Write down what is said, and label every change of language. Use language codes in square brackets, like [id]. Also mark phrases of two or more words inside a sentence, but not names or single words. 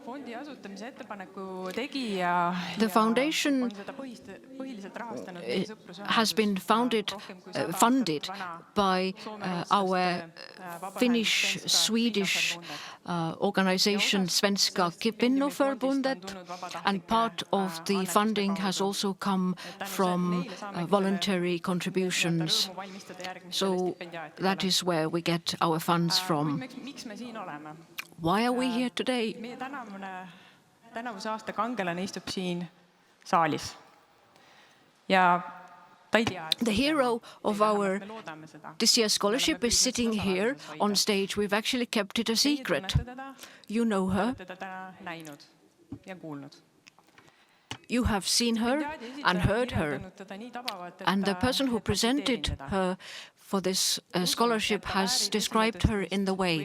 [en] The foundation has been funded by our Finnish-Swedish organization Svenska Kvinnoförbundet, and part of the funding has also come from voluntary contributions. So that is where we get our funds from. Why are we here today? [et] Meie tänavuse aasta kangelane istub siin saalis. Ja ta ei tea. [en] The hero of our this year's scholarship is sitting here on stage. We've actually kept it a secret. You know her. You have seen her and heard her. And the person who presented her for this scholarship has described her in the way.